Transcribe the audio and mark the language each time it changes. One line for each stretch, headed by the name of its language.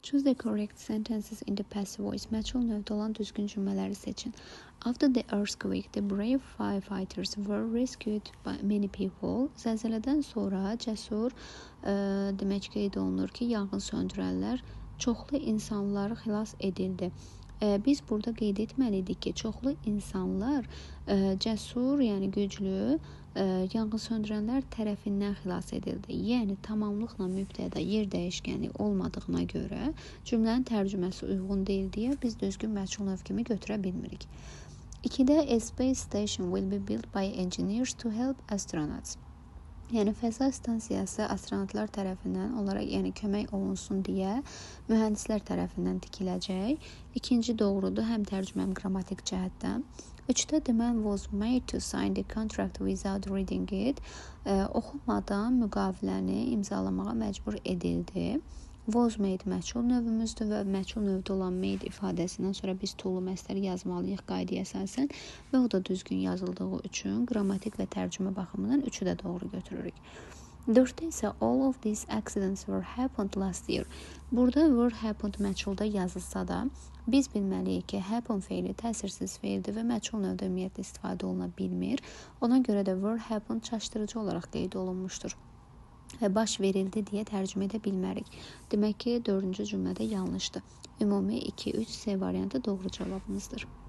English: Choose the correct sentences in the passive voice.
Azerbaijani: Məchul növdə olan düzgün cümlələri seçin.
English: After the earthquake, the brave firefighters were rescued by many people.
Azerbaijani: Zəlzələdən sonra cəsur demək qeyd olunur ki, yanğın söndürənlər çoxlu insanlar xilas edildi. Biz burada qeyd etməliydik ki, çoxlu insanlar cəsur, yəni güclü yanğın söndürənlər tərəfindən xilas edildi. Yəni tamamlıqla mübtəda yer dəyişkəni olmadığına görə cümlənin tərcüməsi uyğun deyil deyə biz düzgün məchul növ kimi götürə bilmirik. 2-də
English: a space station will be built by engineers to help astronauts.
Azerbaijani: Yəni fəza stansiyası astronavtlar tərəfindən onlara kömək olunsun deyə mühəndislər tərəfindən tikiləcək. İkinci doğrudur, həm tərcüməm qrammatik cəhətdən. 3-də
English: the man was made to sign the contract without reading it.
Azerbaijani: Oxumadan müqaviləni imzalamağa məcbur edildi. Was made məchul növümüzdür və məchul növdə olan made ifadəsindən sonra biz to-lu məstəri yazmalıyıq qaydaya əsasən və o da düzgün yazıldığı üçün qrammatik və tərcümə baxımından 3-ü də doğru götürürük. 4-də isə
English: all of these accidents were happened last year.
Azerbaijani: Burada were happened məchulda yazılsa da biz bilməliyik ki, happen feili təsirsiz feildir və məchul növdə ümumiyyətlə istifadə oluna bilmir. Ona görə də were happened çaşdırıcı olaraq qeyd olunmuşdur. Baş verildi deyə tərcümə edə bilmərik. Demək ki, 4-cü cümlədə yanlışdır. Ümumi 2-3 C variantı doğru cavabımızdır.